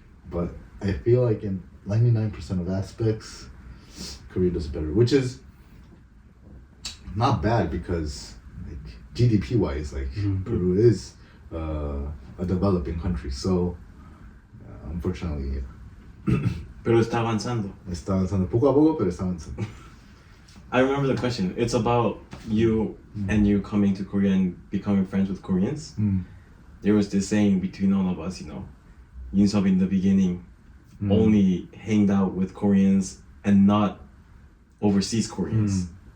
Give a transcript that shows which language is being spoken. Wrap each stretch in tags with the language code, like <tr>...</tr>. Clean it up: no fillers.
<en>But I feel like in 99% of aspects, Korea does it better, which is not bad because, like, GDP wise, like Peru is a developing country. So unfortunately,</en> <es>Pero está avanzando. está avanzando poco a poco, pero está avanzando.</es> <en>I remember the question. It's about you and you coming to Korea and becoming friends with Koreans. There was this saying between all of us, Yoon Seob in the beginning only hanged out with Koreans and not overseas Koreans.</en>